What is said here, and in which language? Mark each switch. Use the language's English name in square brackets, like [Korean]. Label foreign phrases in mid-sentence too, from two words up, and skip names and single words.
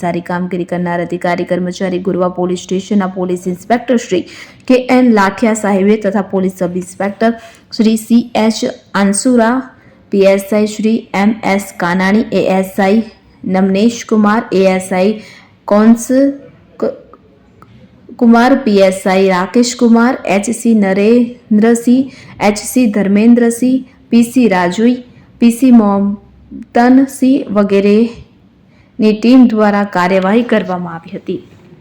[Gujarati] સારી કામગીરી કરનાર અધિકારી કર્મચારી ગોરવા પોલીસ સ્ટેશનના પોલીસ ઇન્સ્પેક્ટર શ્રી KN લાઠિયા સાહેબે તથા પોલીસ સબ ઇન્સ્પેક્ટર શ્રી CH આંસુરા, PSI શ્રી MS કાનાણી, ASI નમનેશ કુમાર, ASI કોન્સ कुमार, PSI राकेश कुमार, HC नरेंद्रसिंह, HC धर्मेंद्रसिंह, PC राजुई, PC मोहम्मदन सिंह वगैरह ની ટીમ દ્વારા કાર્યવાહી કરવામાં આવી હતી.